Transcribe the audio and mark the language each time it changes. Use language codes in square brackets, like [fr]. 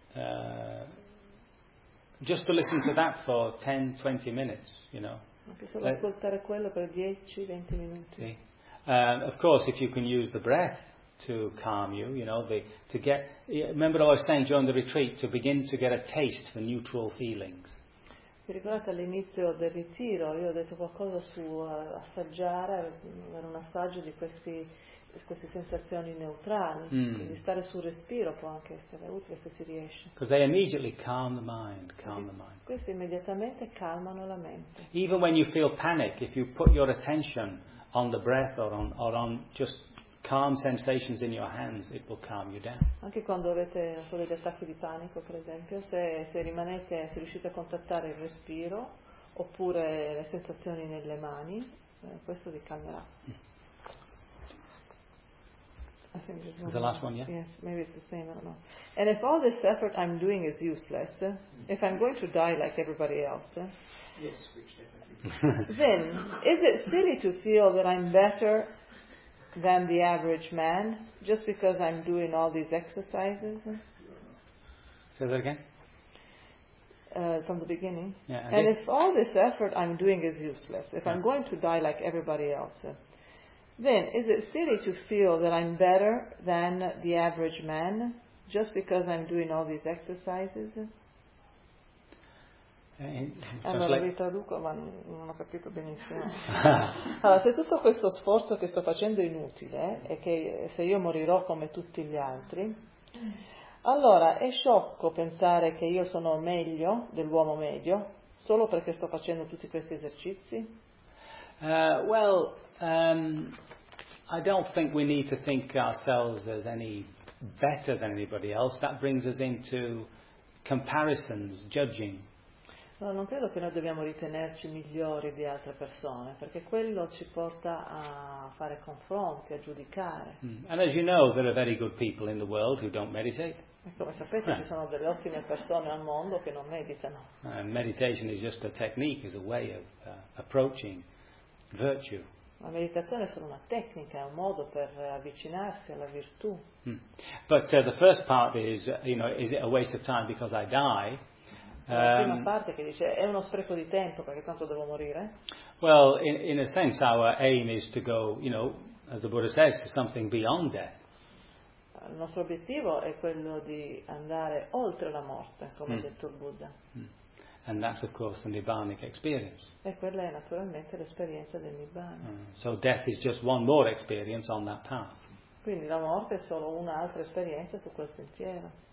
[en] And just to listen to that for 10-20 minutes, [it] Solo ascoltare quello per 10-20 minuti. Sì. [en] Of course, if you can use the breath to calm you, remember I was saying during the retreat to begin to get a taste for neutral feelings. [it] Se ricordate all'inizio del ritiro, io ho detto qualcosa su assaggiare, avere un assaggio di queste sensazioni neutrali, quindi stare sul respiro può anche essere utile se si riesce. [en] Because they immediately calm the mind, calm the mind. [it] Queste immediatamente calmano la mente. [en] Even when you feel panic, if you put your attention on the breath or on just calm sensations in your hands, it will calm you down. [it] Anche quando avete solo degli attacchi di panico, per esempio, se riuscite a contattare il respiro oppure le sensazioni nelle mani, questo vi calmerà. [en] I think this is the last one, yeah? Yes, maybe it's the same, I don't know. And if all this effort I'm doing is useless, if I'm going to die like everybody else, yes, which definitely. Then, is it silly to feel that I'm better than the average man just because I'm doing all these exercises? Say that again? From the beginning? Yeah. And if all this effort I'm doing is useless, if I'm going to die like everybody else, then is it silly to feel that I'm better than the average man just because I'm doing all these exercises? [it] Allora vi traduco, ma non ho capito benissimo. Allora, se tutto questo sforzo che sto facendo è inutile, e che se io morirò come tutti gli altri, allora è sciocco pensare che io sono meglio dell'uomo medio solo perché sto facendo tutti questi esercizi? [en] I don't think we need to think ourselves as any better than anybody else. That brings us into comparisons, judging. [it] No, non credo che noi dobbiamo ritenerci migliori di altre persone, perché quello ci porta a fare confronti, a giudicare. [en] And as you know, there are very good people in the world who don't meditate. [it] E come sapete, ci sono delle ottime persone al mondo che non meditano. [en] Meditation is just a technique, is a way of approaching virtue. [it] La meditazione è solo una tecnica, è un modo per avvicinarsi alla virtù. [en] But the first part is, you know, is it a waste of time because I die? [it] La prima parte che dice è uno spreco di tempo perché tanto devo morire. [en] Well, in a sense our aim is to go, you know, as the Buddha says, to something beyond death. [it] Il nostro obiettivo è quello di andare oltre la morte, come ha detto il Buddha. [en] And that's of course the Nibbanic experience. [it] E quella è naturalmente l'esperienza del Nibbana. [en] So death is just one more experience on that path. [it] Quindi la morte è solo un'altra esperienza su quel sentiero.